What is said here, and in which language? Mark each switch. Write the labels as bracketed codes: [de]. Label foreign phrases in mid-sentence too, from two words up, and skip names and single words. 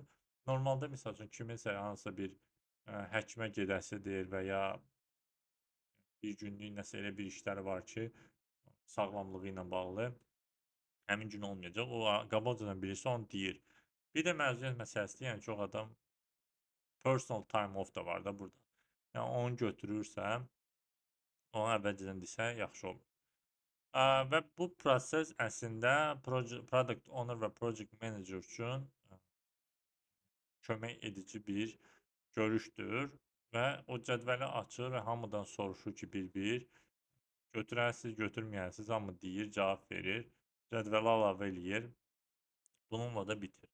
[az] Normalda məsəl üçün kiminsə hansısa bir həkimə gedəsidir və ya bir günlük nəsə elə bir işləri var ki, sağlamlığı ilə bağlı həmin gün olmayacaq. O qabaqcadan bilirsə onu deyir. Bir də məzuniyyət məsələsidir. Yəni çox adam [en] personal time off [az] da var da burada. Yəni onu götürürsə, onu əvvəlcədən desə yaxşı olur. Və bu proses əslində [en] product owner [az] və [en] project manager [az] üçün kömək edici bir görüşdür və o cədvəli açır və hamıdan soruşur ki, bir-bir götürərsiz, götürməyəsiz, hamı deyir, cavab verir, cədvələ əlavə eləyir. Bununla da bitir.